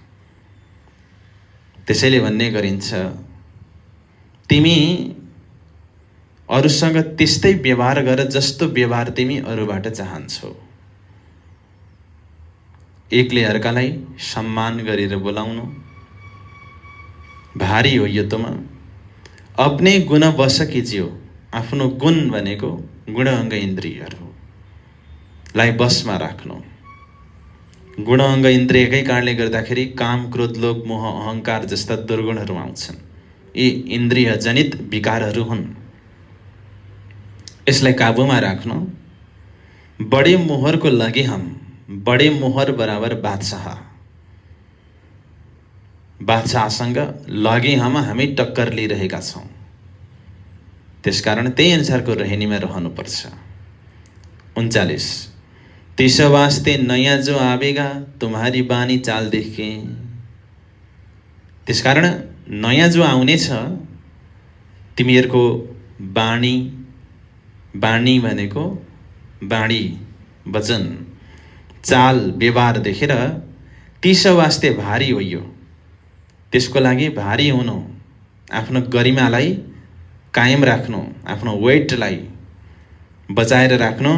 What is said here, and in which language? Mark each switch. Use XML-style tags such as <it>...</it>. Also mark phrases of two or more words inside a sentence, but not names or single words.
<ne>त्यसैले भन्ने गरिन्छ, तिमी अरूसँग त्यस्तै व्यवहार गर जस्तो व्यवहार तिमी अरूबाट चाहन्छौ। एकले अर्कालाई सम्मान गरेर बोलाउनु।</ne> <hi>भारी हो यो तुम, अपने गुण वश कीजियो।</hi> <ne>आफ्नो गुण भनेको गुण अङ्ग इन्द्रियहरूलाई बसमा राख्नु। गुण अङ्ग इन्द्रियकै कारणले गर्दाखेरि काम, क्रोध, लोभ, मोह, अहङ्कार जस्ता दुर्गुणहरू आउँछन्। यी इन्द्रिय जनित विकारहरू हुन्। यसलाई काबुमा राख्नु। बडे मोहरको लागि हम,</ne> <hi>बडे मोहर बराबर बादशाह।</hi> <ne>बादशाहसँग लागि हामी टक्कर लिइरहेका छौँ। त्यसकारण त्यही अनुसारको रहनीमा रहनुपर्छ।</ne> <hi>39 तीसो वास्ते नयाँ जो आवेगा तुम्हारी बानी चाल देखे।</hi> <ne>त्यसकारण नयाँ जो आउनेछ तिमीहरूको बानी, बानी भनेको बाणी वचन, चाल व्यवहार देखेर</ne> <hi>तीसो वास्ते भारी होइयो,</hi> <ne>त्यसको लागि भारी हुनु, आफ्नो गरिमालाई कायम राख्नु, आफ्नो वेटलाई बचाएर राख्नु।</ne>